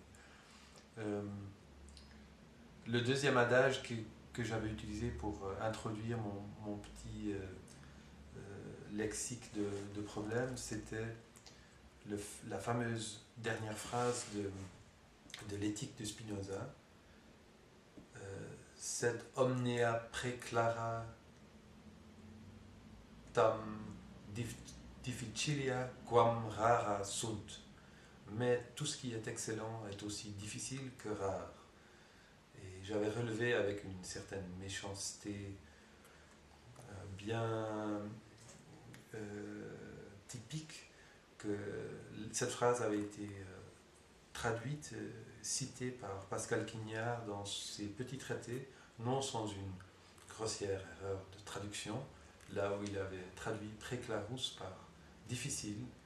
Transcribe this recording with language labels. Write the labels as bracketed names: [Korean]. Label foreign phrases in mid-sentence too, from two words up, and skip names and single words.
[French] Le deuxième adage que j'avais utilisé pour introduire mon petit lexique de problèmes, c'était la fameuse dernière phrase de l'éthique de Spinoza, [Latin] sed omnia praeclara tam difficilia quam rara sunt. [French] Mais tout ce qui est excellent est aussi difficile que rare. Et j'avais relevé avec une certaine méchanceté bien typique que cette phrase avait été traduite, citée par Pascal Quignard dans ses petits traités, non sans une grossière erreur de traduction, là où il avait traduit préclarus par difficile.